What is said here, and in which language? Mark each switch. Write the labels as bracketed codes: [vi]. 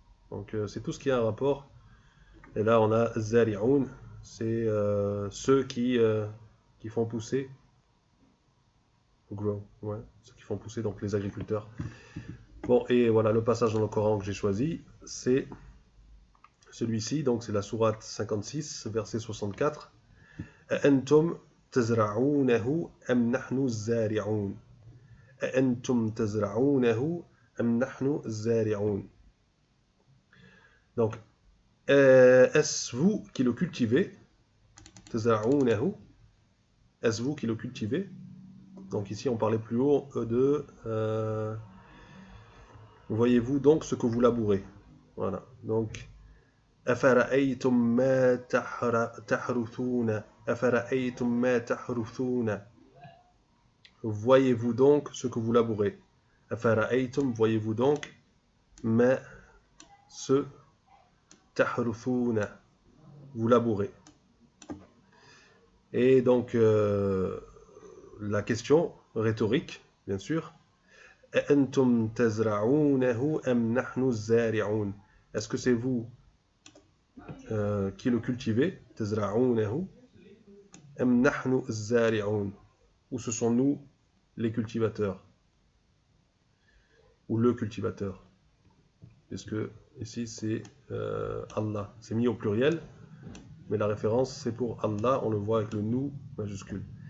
[fr] Donc c'est tout ce qui a un rapport. Et là on a zari'un, c'est ceux qui font pousser, grow, ouais, ceux qui font pousser, donc les agriculteurs. Bon, et voilà le passage dans le Coran que j'ai choisi, c'est celui-ci, donc c'est la sourate 56, verset 64. [ar] أأنتم تزرعونه أم نحن الزارعون أأنتم تزرعونه أم نحن الزارعون. [fr] Donc, est-ce vous qui le cultivez? تزرعونه, est-ce vous qui le cultivez? Donc ici on parlait plus haut de voyez-vous donc ce que vous labourez. Voilà. [ar] Donc أفرأيتم ما تحرثون أفرأيتم ما تحرثون. [fr] Voyez-vous donc ce que vous labourez. أفرأيتم, voyez-vous donc ما ce تحرثون, vous labourez. Et donc la question rhétorique, bien sûr. [ar] أأنتم تزرعونه أم نحن الزارعون. [fr] Est-ce que c'est vous qui le cultivez, [ar] تزرعونه أم نحن الزارعون, [fr] ou ce sont nous les cultivateurs, ou le cultivateur, puisque ici c'est Allah, c'est mis au pluriel, mais la référence c'est pour Allah, on le voit avec le nous majuscule.